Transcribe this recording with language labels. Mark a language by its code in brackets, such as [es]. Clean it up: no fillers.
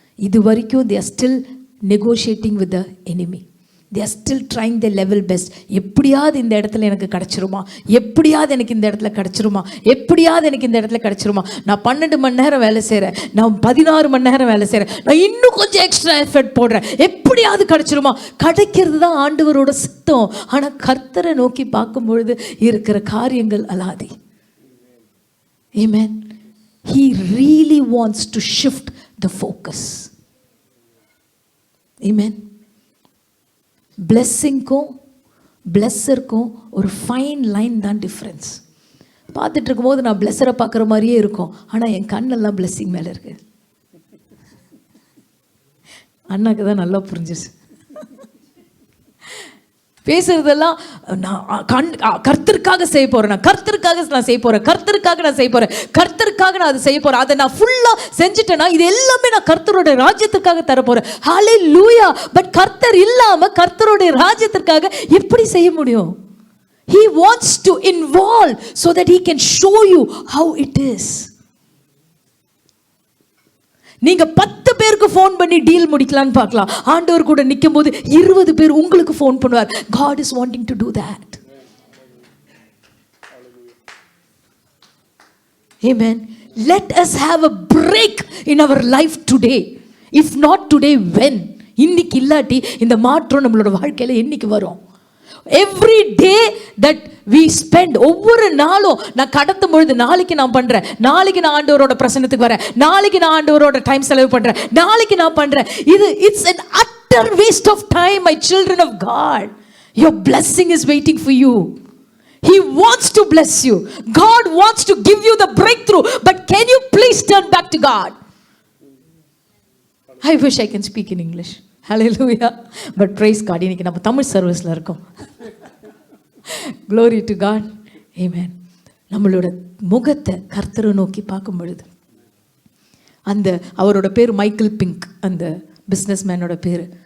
[ta] இது வரைக்கும் [en] they are still negotiating with the enemy. They are still trying their level best. [ta] எப்படியாவது இந்த இடத்துல எனக்கு கிடச்சிருமா, எப்படியாவது எனக்கு இந்த இடத்துல கிடச்சிருமா, எப்படியாவது எனக்கு இந்த இடத்துல கிடச்சிருமா. நான் 12 மணி நேரம் வேலை செய்கிறேன், நான் 16 மணி நேரம் வேலை செய்கிறேன், நான் இன்னும் கொஞ்சம் எக்ஸ்ட்ரா எஃபர்ட் போடுறேன், எப்படியாவது கிடச்சிருமா. கிடைக்கிறது தான் ஆண்டவரோட சித்தம். ஆனால் கர்த்தரை நோக்கி பார்க்கும் பொழுது இருக்கிற காரியங்கள் அலாதி. [en] Amen. He really wants to shift the focus. Amen. [ta] பிளெஸ்ஸிங்க்கும் பிளெஸ்ஸருக்கும் ஒரு ஃபைன் லைன் தான் டிஃப்ரென்ஸ். பார்த்துட்டு இருக்கும்போது நான் பிளெஸ்ஸரை பார்க்குற மாதிரியே இருக்கும், ஆனால் என் கண்ணெல்லாம் பிளெஸ்ஸிங் மேலே இருக்கு. அண்ணாக்கு தான் நல்லா புரிஞ்சிச்சு. பேசுறதெல்லாம் நான் கர்த்தருக்காக செய்ய போறேன், நான் கர்த்தருக்காக நான் செய்ய போறேன், கர்த்தருக்காக நான் செய்ய போறேன், கர்த்தருக்காக நான் அதை செய்ய போறேன், அதை நான் ஃபுல்லா செஞ்சுட்டேன்னா இது எல்லாமே நான் கர்த்தரோட ராஜ்யத்துக்காக தர போறேன். ஹல்லேலூயா. பட் கர்த்தர் இல்லாம கர்த்தரோட ராஜ்யத்துக்காக எப்படி செய்ய முடியும்? [en] He wants to involve so that he can show you how it is. [ta] நீங்க 10 பேருக்கு ஃபோன் பண்ணி டீல் முடிக்கலான்னு பார்க்கலாம், ஆண்டவர் கூட நிற்கும் போது 20 பேர் உங்களுக்கு ஃபோன் பண்ணுவார். [en] God is wanting to do that. Amen. Let us have a break in our life today. If not today, when? [ta] இன்னைக்கு இல்லாட்டி இந்த மாற்றம் நம்மளோட வாழ்க்கையில என்னைக்கு வரும்? [en] Every day that we spend, [ta] ஒவ்வொரு நாளும் நான் கடத்தும் பொழுது நாளைக்கு நான் பண்றேன், நாளைக்கு நான் ஆண்டவரோட பிரசன்னத்துக்கு வரேன், நாளைக்கு நான் ஆண்டவரோட டைம் செலவு பண்றேன், நாளைக்கு நான் பண்றேன். [en] இது it's an utter waste of time, my children of God. Your blessing is waiting for you. He wants to bless you. God wants to give you the breakthrough, but can you please turn back to God? I wish I can speak in English. Hallelujah. But praise God. [ta] இன்னைக்கு நம்ம தமிழ் சர்வீஸ்ல இருக்கோம். [en] Glory to God. Amen. [ta] நம்மளோட முகத்தை கர்த்தரை நோக்கி பார்க்கும் பொழுது, அவரோட பேர் மைக்கேல் பிங்க், அந்த பிஸ்னஸ் மேனோட பேர்.